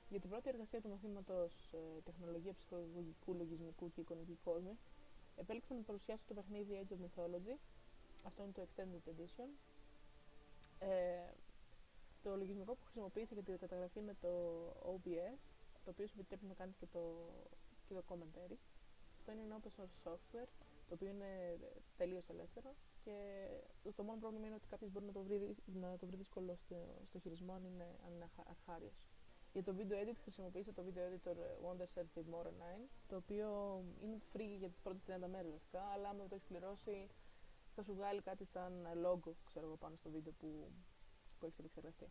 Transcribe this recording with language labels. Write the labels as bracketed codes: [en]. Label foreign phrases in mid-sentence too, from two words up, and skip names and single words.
[el] Για την πρώτη εργασία του μαθήματος Τεχνολογία Ψυχολογικού, Λογισμικού και Εικονική Κόσμη, επέλεξα να παρουσιάσω το παιχνίδι Age of Mythology. Αυτό είναι το Extended Edition. Το λογισμικό που χρησιμοποίησα για την καταγραφή είναι το OBS, το οποίο σου επιτρέπει να κάνεις και το commentary. Αυτό είναι ένα [en] open source software, [el] το οποίο είναι τελείως ελεύθερο και το μόνο πρόβλημα είναι ότι κάποιος μπορεί να το βρει δύσκολο στο χειρισμό αν είναι αρχάριος. Για το [en] video edit [el] χρησιμοποίησα το [en] video editor [el] Wonder Surf with More 9, το οποίο είναι free για τις πρώτες 30 μέρες βασικά, αλλά άμα το έχεις πληρώσει θα σου βγάλει κάτι σαν logo, ξέρω εγώ, πάνω στο βίντεο που έχεις επεξεργαστεί.